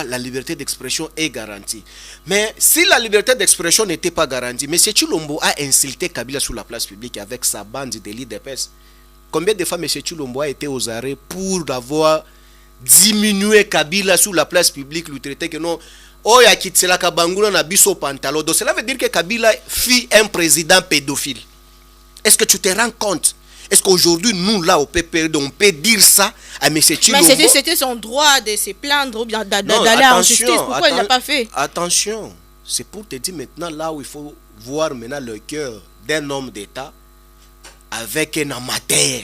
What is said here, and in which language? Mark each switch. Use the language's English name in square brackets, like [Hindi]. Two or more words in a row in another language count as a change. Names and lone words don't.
[French] La liberté d'expression est garantie. Mais si la liberté d'expression n'était pas garantie, M. Chilombo a insulté Kabila sur la place publique avec sa bande de l'IDPS. Combien de fois M. Chilombo a été aux arrêts pour avoir diminué Kabila sur la place publique, lui traiter que non, [Lingala] oh ya kitela kabanguna na biso pantalon. [French] Donc cela veut dire que Kabila fut un président pédophile. Est-ce que tu te rends compte? Est-ce qu'aujourd'hui, nous, là, au PPRD, on peut dire ça à M. Chilombo? Mais c'était son droit de se plaindre ou bien d'aller en justice. Pourquoi il ne l'a pas fait? Attention, c'est pour te dire maintenant, là où il faut voir maintenant le cœur d'un homme d'État avec un amateur.